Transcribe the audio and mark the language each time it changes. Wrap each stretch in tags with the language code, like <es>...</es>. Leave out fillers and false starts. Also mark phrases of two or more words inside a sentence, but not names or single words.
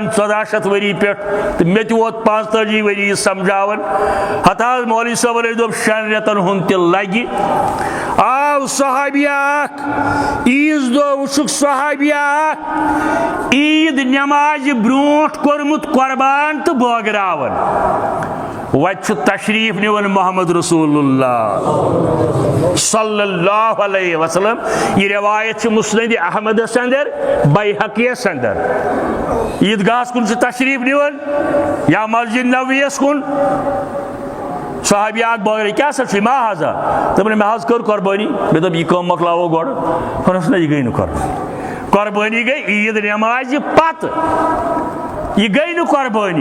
<ks>1400 ؤری پہ تو مے ووت 45 ؤری سمجھاون ہتھا مولوی صٲبن دوٚپ 6 رٮ۪تن ہُنٛد تہِ لگہِ آو صحابیہ اکھ عیٖذ دۄہ وٕچھُکھ صحابیہ اکھ عیٖد نٮ۪مازِ برونٛٹھ کوٚرمُت قۄربان تہٕ بٲگراوان وتہِ چھُ تشریٖف نِوان محمد رسول اللہ</ks> <ar>صلی اللہ علیہ وسلم.</ar> <ks>یہ روایت چھِ مسند احمدس اندر بیہقیس اندر. عیدگاہس کن سے تشریف نِوان یا مسجد نبویس کن صحابی اکھ بٲگرٲے کیٛاہ سا چھُے ما حظا دوٚپُن مےٚ حظ کٔر قۄربٲنی مےٚ دوٚپ یہِ کٲم مۄکلاوو گۄڈٕ ووٚنُس نہ یہِ گٔے نہٕ قۄربٲنی قۄربٲنی گٔے عیٖد نٮ۪مازِ پتہٕ یہ گئی نہٕ قۄربٲنی.</ks>